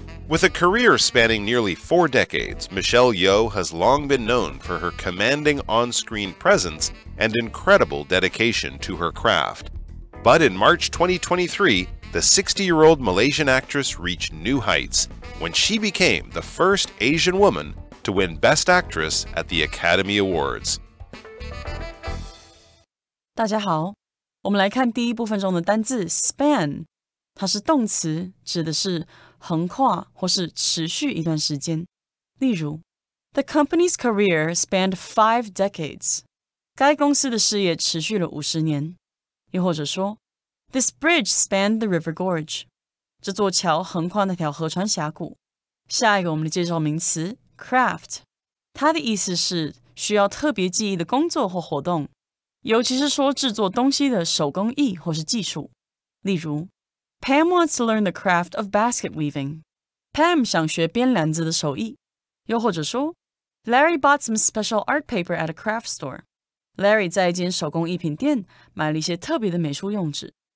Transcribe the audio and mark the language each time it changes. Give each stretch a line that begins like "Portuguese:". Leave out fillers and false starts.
English: With a career spanning nearly 4 decades, Michelle Yeoh has long been known for her commanding on-screen presence and incredible dedication to her craft. But in March 2023, the 60-year-old Malaysian actress reached new heights when she became the first Asian woman to win Best Actress at the Academy Awards.
Chinese: 大家好，我们来看第一部分中的单字 span。它是动词，指的是横跨或是持续一段时间。例如
English: The company's career spanned 5 decades.
Chinese: 该公司的事业持续了50年。又或者说
English: This bridge spanned the river gorge.
Chinese: 这座桥横跨那条河川峡谷。下一个我们来介绍名词 craft. 它的意思是需要特别技艺的工作或活动，尤其是说制作东西的手工艺或是技术。例如
English: Pam wants to learn the craft of basket weaving.
Chinese: Pam 想学编篮子的手艺。又或者说
English: Larry bought some special art paper at a craft store.
Chinese: Larry 在一间手工艺品店买了一些特别的美术用纸。